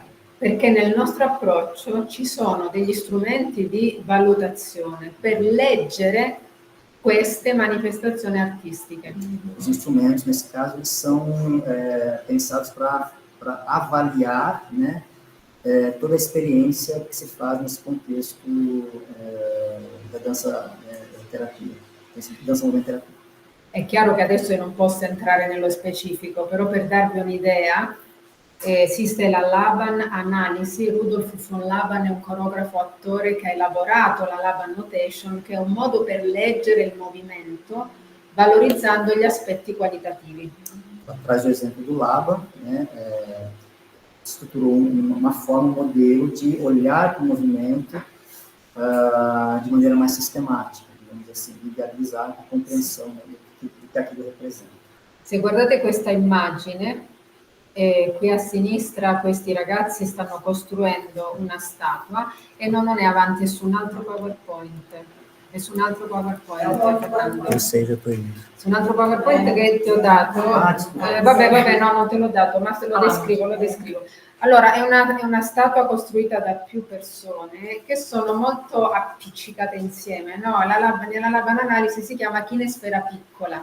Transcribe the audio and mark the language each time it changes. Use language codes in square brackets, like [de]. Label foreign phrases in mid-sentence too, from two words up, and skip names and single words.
[it] Perché nel nostro approccio ci sono degli strumenti di valutazione per leggere queste manifestazioni artistiche. [pt] Os instrumentos, nesse caso, eles são pensados para avaliar, né, toda a experiência [it] che si fa [pt] nesse contexto da [it] danza terapia, danza movimento terapia. È chiaro che adesso io non posso entrare nello specifico, però per darvi un'idea, Esiste la Laban Analisi. Rudolf von Laban è un coreografo attore che ha elaborato la Laban Notation, che è un modo per leggere il movimento valorizzando gli aspetti qualitativi. [pt] Traz o exemplo do Laban, né, estruturou uma forma, um modelo de olhar para o movimento de maneira mais sistemática, digamos assim, e viabilizar a compreensão, né, do que aquilo representa. [it] Se guardate questa immagine, qui a sinistra questi ragazzi stanno costruendo una statua e non ho ne avanti nessun altro PowerPoint. Fernando. [pt] Eu sei, já estou indo. [it] Su un altro PowerPoint che ti ho dato, vabbè, no, non te l'ho dato, ma te lo descrivo. Allora, è una statua costruita da più persone che sono molto appiccicate insieme, no? Nella Laban Analisi si chiama chinesfera piccola.